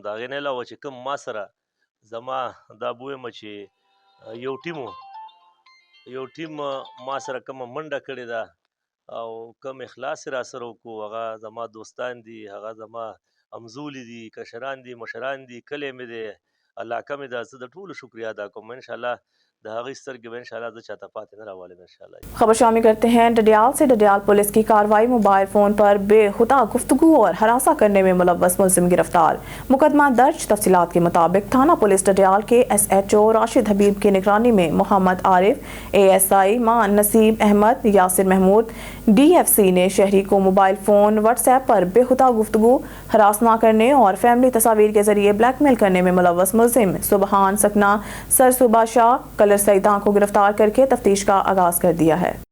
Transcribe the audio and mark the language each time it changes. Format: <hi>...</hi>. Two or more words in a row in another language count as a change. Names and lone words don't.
<ps>د هغې نه علاوه چې کوم ما سره زما دا به وایم چې یو ټیم ما سره کومه منډه کړې ده او کوم اخلاص را سره وکړو، هغه زما دوستان دي، هغه زما همزولي دي، کشران دي، مشران دي، کلی مې دی، علاقه مې ده. زه د ټولو شکریه ادا کوم. انشاءالله د هغې سترګې به انشاءالله زه چاته پاتې نه راوالم انشاءالله.</ps> <ur>خبر شامل کرتے ہیں ڈڈیال سے. ڈڈیال پولیس کی کارروائی موبائل فون پر بے خدا گفتگو اور ہراساں کرنے میں ملوث ملزم گرفتار. مقدمہ درج. تفصیلات کے مطابق تھانہ پولیس ڈڈیال کے ایس ایچ او راشد حبیب کی نگرانی میں محمد عارف، اے ایس آئی مان نصیب احمد، یاسر محمود ڈی ایف سی نے شہری کو موبائل فون واٹس ایپ پر بے خدا گفتگو، ہراس نہ کرنے اور فیملی تصاویر کے ذریعے بلیک میل کرنے میں ملوث ملزم سبحان سکنا سر صبح شاہ کلر سیدان کو گرفتار کر کے تفتیش کا آغاز کر دیا ہے.</ur>